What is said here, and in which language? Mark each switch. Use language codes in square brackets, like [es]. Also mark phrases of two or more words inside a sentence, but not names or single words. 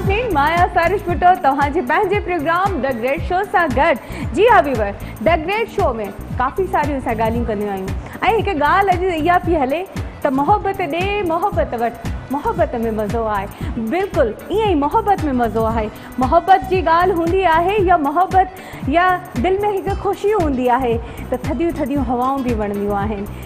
[sd] माया सारिशपुटो तव्हांजे पंहिंजे प्रोग्राम द ग्रेट शो सां गॾु। जी हाँ वीवर, द ग्रेट शो में काफ़ी सारियूं असां ॻाल्हियूं कंदियूं आहियूं ऐं हिकु ॻाल्हि अॼु इहा पई हले त मोहब्बत ॾे मोहब्बत वटि, मोहब्बत में मज़ो आहे। बिल्कुलु ईअं ई मोहब्बत में मज़ो आहे। मोहब्बत जी ॻाल्हि हूंदी आहे या मोहब्बत या दिलि में हिकु ख़ुशी हूंदी आहे त थधियूं थधियूं हवाऊं बि वणंदियूं आहिनि।